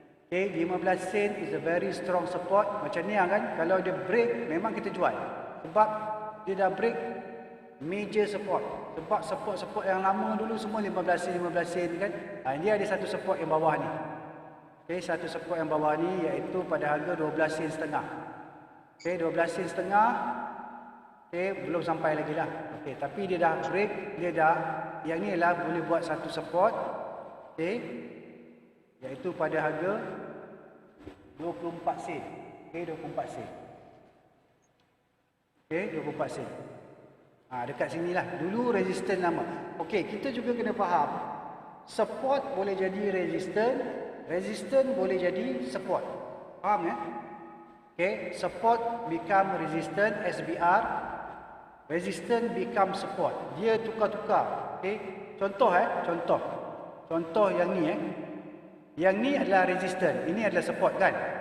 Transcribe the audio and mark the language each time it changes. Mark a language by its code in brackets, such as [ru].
[ms] Okey, [en] 15 sen is a very strong support. [ms] Macam ni kan, kalau dia break memang kita jual. Sebab dia dah break major support. Sebab support-support yang lama dulu semua 15 sen kan. Dia ada satu support yang bawah ni. Okey, satu support yang bawah ni iaitu pada harga 12 sen setengah. Okey, 12 sen setengah. Okey, belum sampai lagi lah. Okey, tapi dia dah break, dia dah yang ni lah boleh buat satu support. Okey. Iaitu pada harga 24 sen. Okey, 24 sen. Okey, 24 sen. Dekat sinilah. Dulu resistance nama. Okey, kita juga kena faham. Support boleh jadi resistance. Resistance boleh jadi support. Faham ya? [en] Okay, support become resistance, SBR. Resistance become support. [ms] Dia tukar-tukar. Okay, contoh contoh. Contoh yang ni Yang ni adalah resistance, ini adalah support kan?